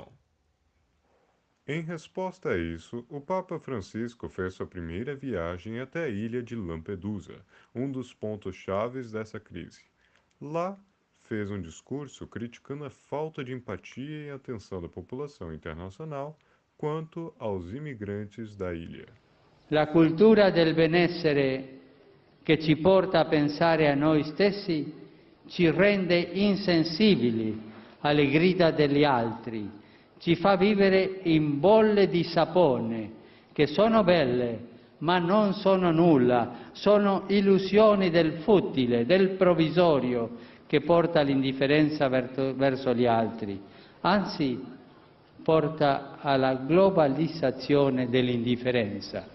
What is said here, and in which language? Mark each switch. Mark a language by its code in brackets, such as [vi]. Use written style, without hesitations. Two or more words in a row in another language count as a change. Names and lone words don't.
[pt] Em resposta a isso, o Papa Francisco fez sua primeira viagem até a ilha de Lampedusa, um dos pontos chaves dessa crise. Lá, fez um discurso criticando a falta de empatia e atenção da população internacional quanto aos imigrantes da ilha. [it] La cultura del benessere che ci porta a pensare a noi stessi ci rende insensibili alle grida degli altri, ci fa vivere in bolle di sapone che sono belle ma non sono nulla, sono illusioni del futile, del provvisorio che porta all'indifferenza verso gli altri, anzi porta alla globalizzazione dell'indifferenza.